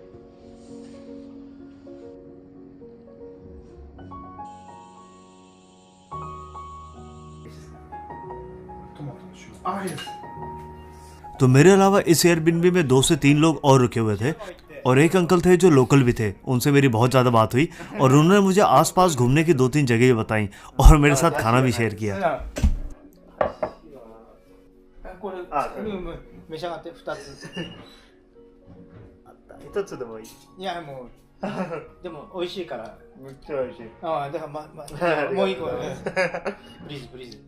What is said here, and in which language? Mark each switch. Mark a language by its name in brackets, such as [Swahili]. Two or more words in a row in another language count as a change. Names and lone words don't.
[Hindi] तो मेरे अलावा इस एयरबिनबी में 2 से 3 लोग और रुके हुए थे और एक अंकल थे जो लोकल भी थे। उनसे मेरी बहुत ज़्यादा बात हुई और उन्होंने मुझे आसपास घूमने की 2-3 जगह बताई और मेरे साथ खाना भी शेयर किया। [Japanese] これ召し上がって2つ。一つでもいい。いやもうでも美味しいから。めっちゃ美味しい。ああだからもう一個ね。 [English] please please.